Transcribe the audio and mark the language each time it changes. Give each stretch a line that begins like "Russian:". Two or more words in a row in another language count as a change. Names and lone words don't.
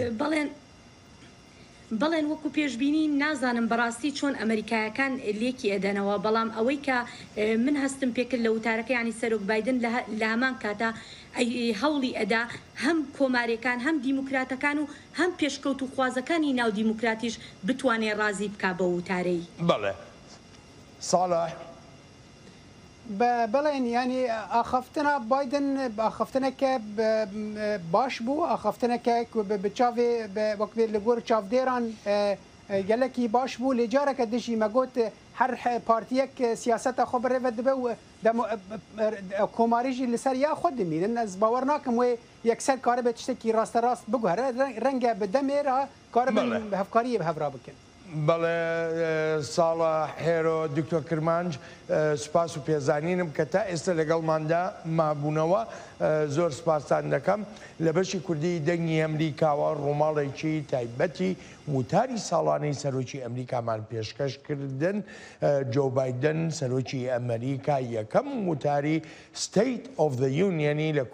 Central Kurdish: بەڵێن وەکو پێشببینی نازانم بەڕاستی چۆن ئەمریکایەکان لێکی ئەدەنەوە، بەڵام ئەوەی کە من هەستم پێکرد لە وتارەکە ینی سەرۆک بایدن لە هەمان کاتە هەوڵی ئەدا هەم کۆمارەکان هەم دیموکراتەکان و هەم پێشکەوت و خوازەکانی ناو دیموکراتیش بتوانێت ڕازی بکا بە وتارەی. بەڵێ ساڵح
Kurdish: بەڵێن ینی ئاخەفتنە بایدن ئاخەفتنەکە باش بوو ئاخەفتنەکە بچاوێ وەکوێ لە گۆر چاودێران gelekî baş bû lê careke dijî me got her partiyek siyaseta xwe birêve dibe û komarî jî li ser ya xwe dimînin. Ez bawer nakim wê yekser karibe tiştekî rasterast biguhere renge bi demê re karibin hevkariyê hevra bikin.
Central Kurdish: بەڵێ ساڵە هێرۆ دکتۆر کرمانج سوپاس و پێزانینم کە تا ئێستا لەگەڵماندا مابوونەوە زۆر سپاسان دەکەم لە بەشی کوردی دەنگی ئەمریکاوە ڕووماڵێکی تایبەتی وتاری ساڵانەی سەرۆکی ئەمریکامان پێشکەشکردن جۆ بایدن سەرۆکی ئەمریکا یەکەم وتاری ستیت ئۆف دە یونیەنی لە